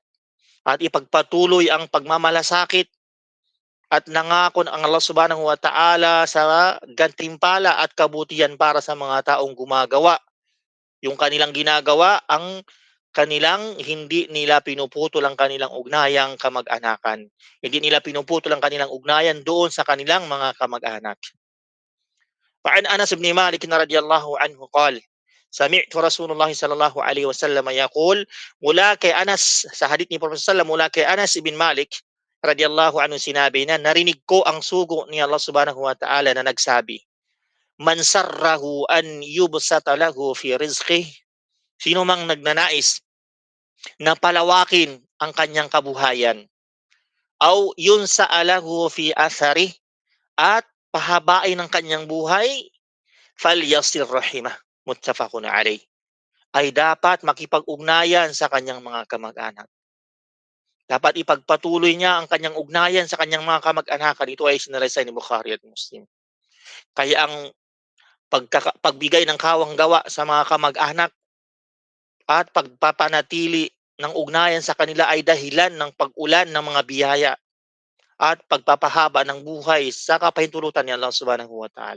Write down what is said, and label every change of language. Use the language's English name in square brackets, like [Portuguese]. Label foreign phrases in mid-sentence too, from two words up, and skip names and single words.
[Filipino] At ipagpatuloy ang pagmamalasakit at nangako ang [Arabic] الله سبحانه وتعالى [Filipino] sa gantimpala at kabutihan para sa mga taong gumagawa. Yung kanilang ginagawa, ang kanilang hindi nila pinuputol ang kanilang ugnayang kamag-anakan. Hindi nila pinuputol ang kanilang ugnayan doon sa kanilang mga kamag-anak. [Arabic] فعن أنس بن مالك رضي الله عنه قال سمعت رسول الله صلى الله عليه وسلم يقول [Filipino] mula kay Anas sa hadith ni Prophet sallallahu mula kay Anas ibn Malik [Arabic] رضي الله عنه [Filipino] sinabi na narinig ko ang sugo ni [Arabic] الله سبحانه وتعالى [Filipino] na nagsabi, [Arabic] من سره أن يبسط له في رزقه, [Filipino] sino mang nagnanais na palawakin ang kanyang kabuhayan, [Arabic] أو ينسأ له في أثره, [Filipino] at pahabain ang kanyang buhay, [Arabic] فليصل رحمه، متفق عليه, [Filipino] ay dapat makipag-ugnayan sa kanyang mga kamag-anak. Dapat ipagpatuloy niya ang kanyang ugnayan sa kanyang mga kamag-anakan. Ito ay sinalaysay ni Bukhari at Muslim. Kaya ang pagbigay ng kawang gawa sa mga kamag-anak at pagpapanatili ng ugnayan sa kanila ay dahilan ng pag-ulan ng mga biyaya at pagpapahaba ng buhay sa kapahintulutan ni [Arabic] الله سبحانه وتعالى.